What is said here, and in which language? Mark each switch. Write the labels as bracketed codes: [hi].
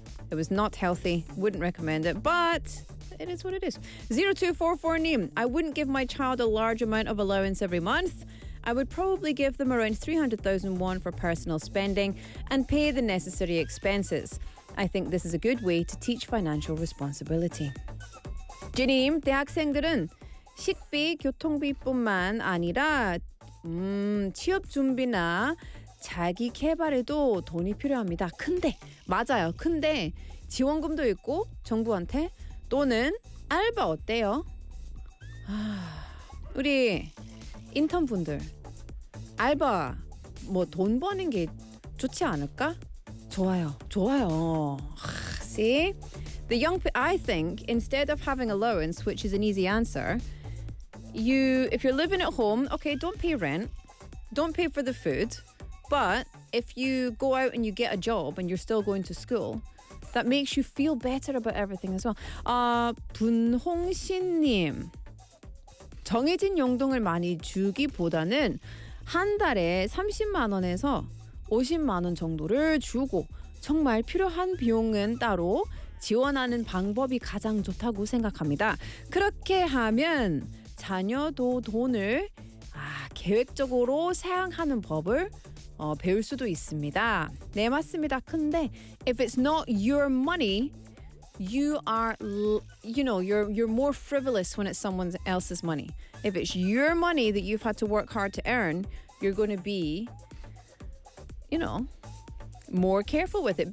[en] It was not healthy, wouldn't recommend it, but it is what it is. 0244 Neem, I wouldn't give my child a large amount of allowance every month. I would probably give them around 300,000 won for personal spending and pay the necessary expenses. I think this is a good way to teach financial responsibility. [ko] 주님, 대학생들은 식비, 교통비뿐만 아니라 취업 준비나 자기 개발에도 돈이 필요합니다. 근데, 맞아요. 근데 지원금도 있고 정부한테 또는 알바 어때요? 우리 인턴분들 알바 뭐 돈 버는 게 좋지 않을까? 좋아요. 좋아요. [en] See? The young I think instead of having allowance, which is an easy answer, if you're living at home, okay, don't pay rent. Don't pay for the food. But if you go out and you get a job and you're still going to school, that makes you feel better about everything as well. [ko] 분홍신 님. 정해진 용돈을 많이 주기보다는 한 달에 30만 원에서 50만 원 정도를 주고 정말 필요한 비용은 따로 지원하는 방법이 가장 좋다고 생각합니다. 그렇게 하면 자녀도 돈을 계획적으로 사용하는 법을 배울 수도 있습니다. 네, 맞습니다. 근데 [en] if it's not your money, you are, you know, you're more frivolous when it's someone else's money. If it's your money that you've had to work hard to earn, you're going to be, you know, more careful with it.